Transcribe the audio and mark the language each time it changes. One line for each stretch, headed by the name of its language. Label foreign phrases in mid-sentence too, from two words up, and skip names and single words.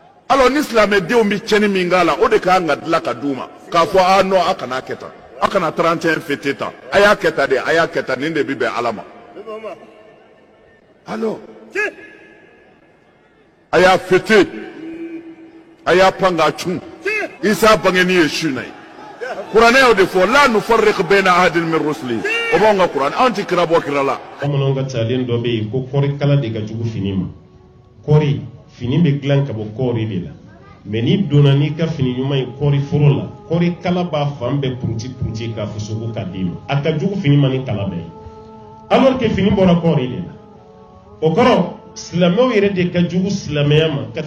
Bambara: alors ni silamɛ denw bi cɛni min k'a la o de k'an ka dilan ka d'u ma k'a fɔ a non a kana kɛ tan a kana 31 fêter tan a y'a kɛ tan de a y'a kɛ tan nin de bi bɛn Ala ma alors a y'a fêter a y'a pan k'a cun Isa bangeni ye su na ye kuranɛ y'o de fɔ
Arabic: لا نفرق بين أحد من رسله
Bambara: o b'anw ka kuranɛ anw ti kira bɔ kira la. Bamananw ka talen dɔ bɛ yen ko kɔɔri kala de ka jugu fini ma kɔɔri fini bɛ dilan ka bɔ kɔɔri de la mais n'i donna n'i ka fini ɲuman ye kɔɔri foro la kɔɔri kala b'a fan bɛɛ puruti k'a fusuku k'a d'i ma a ka jugu fini ma ni kala bɛɛ ye
French: alors que
Bambara: fini bɔra kɔɔri de la o kɔrɔ silamɛw yɛrɛ de ka jugu silamɛya ma ka